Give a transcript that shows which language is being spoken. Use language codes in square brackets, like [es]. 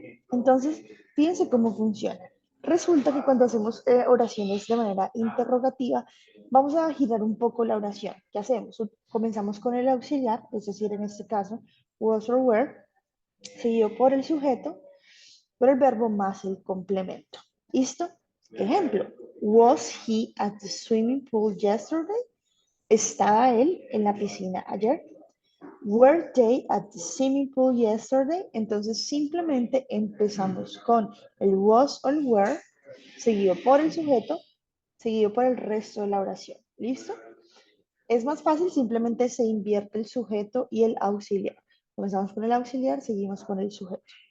[es] Entonces, fíjense cómo funciona. Resulta que cuando hacemos oraciones de manera interrogativa, vamos a girar un poco la oración. ¿Qué hacemos? Comenzamos con el auxiliar, es decir, en este caso, was or were, seguido por el sujeto, por el verbo más el complemento. ¿Listo? Ejemplo, [en] was he at the swimming pool yesterday? [es] ¿Estaba él en la piscina ayer? [en] Were they at the swimming pool yesterday? [es] Entonces simplemente empezamos con el was o el were, seguido por el sujeto, seguido por el resto de la oración. ¿Listo? Es más fácil, simplemente se invierte el sujeto y el auxiliar. Comenzamos con el auxiliar, seguimos con el sujeto.